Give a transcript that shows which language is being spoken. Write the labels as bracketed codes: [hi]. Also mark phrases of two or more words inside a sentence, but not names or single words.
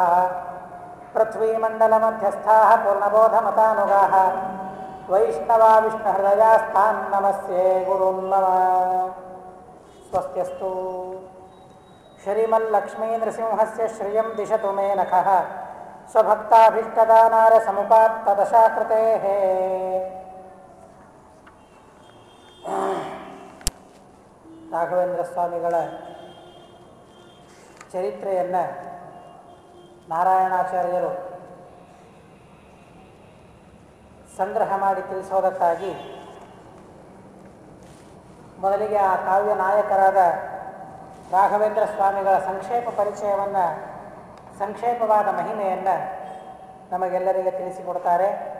[sa] पृथ्वीमण्डलमध्यस्थाः पूर्णबोधमतानुगाः वैष्णवा विष्णुहृदयास्तान् नमस्ये गुरून् मम। स्वस्त्यस्तु श्रीमल्लक्ष्मीनृसिंहस्य श्रियं दिशतु मे नखः स्वभक्ताभीष्टदानारसमुपात्तदशाकृतेः। [kn] ರಾಘವೇಂದ್ರ ಸ್ವಾಮಿಗಳ ಚರಿತ್ರೆಯನ್ನು ನಾರಾಯಣಾಚಾರ್ಯರು ಸಂಗ್ರಹ ಮಾಡಿ ತಿಳಿಸೋದಕ್ಕಾಗಿ ಮೊದಲಿಗೆ ಆ ಕಾವ್ಯ ನಾಯಕರಾದ ರಾಘವೇಂದ್ರ ಸ್ವಾಮಿಗಳ ಸಂಕ್ಷೇಪ ಪರಿಚಯವನ್ನು, ಸಂಕ್ಷೇಪವಾದ ಮಹಿಮೆಯನ್ನು ನಮಗೆಲ್ಲರಿಗೆ ತಿಳಿಸಿಕೊಡ್ತಾರೆ.